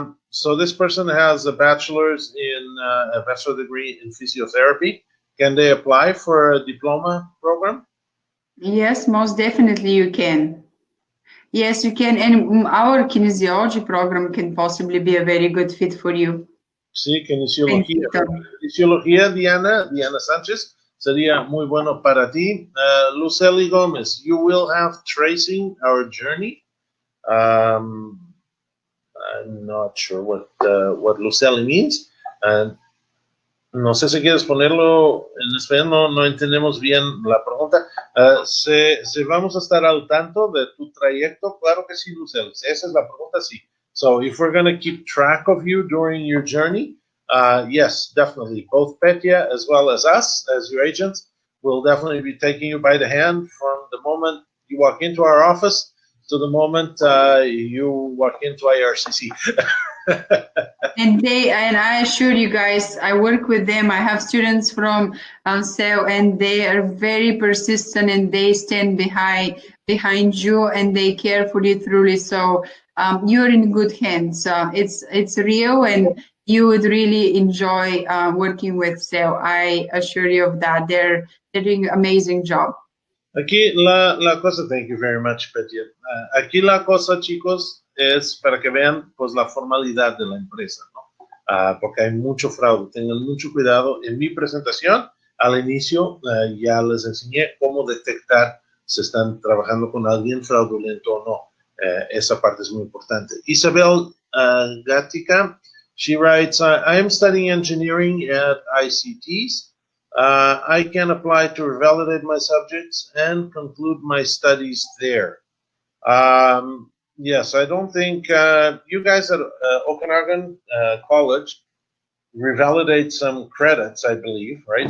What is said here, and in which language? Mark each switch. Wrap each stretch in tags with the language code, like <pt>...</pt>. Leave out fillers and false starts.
<en>So this person has a bachelor's in a bachelor degree in physiotherapy. Can they apply for a diploma program? Yes, most definitely you can. Yes, you can. And our kinesiology program can possibly be a very good fit for you.</en> <es>Sí, kinesiología. Kinesiología, Diana Sánchez, sería muy bueno para ti.</es> <en>Lucely Gomez, you will have tracing our journey. I'm not sure what Lucely means.</en> <es>No sé si quieres ponerlo en español, no entendemos bien la pregunta. Si vamos a estar al tanto de tu trayecto, claro que sí, Lucely. Esa es la pregunta, sí.</es> <en>So if we're going to keep track of you during your journey, yes, definitely. Both Petya as well as us, as your agents, will definitely be taking you by the hand from the moment you walk into our office to the moment you walk into IRCC. And I assure you guys, I work with them. I have students from SEO, and they are very persistent, and they stand behind you, and they care for you truly. So you're in good hands. It's real, and you would really enjoy working with SEO. I assure you of that. They're doing an amazing job.</en> <es>Aquí la cosa,</es> <en>thank you very much, Petya.</en> <es>Aquí la cosa, chicos, es para que vean pues la formalidad de la empresa, ¿no? Porque hay mucho fraude. Tengan mucho cuidado. En mi presentación, al inicio, ya les enseñé cómo detectar si están trabajando con alguien fraudulento o no. Esa parte es muy importante.</es> <en>Isabel Gatica, she writes, I am studying engineering at ICTs. I can apply to revalidate my subjects and conclude my studies there. Yes, I don't think you guys at Okanagan College revalidate some credits, I believe, right?</en>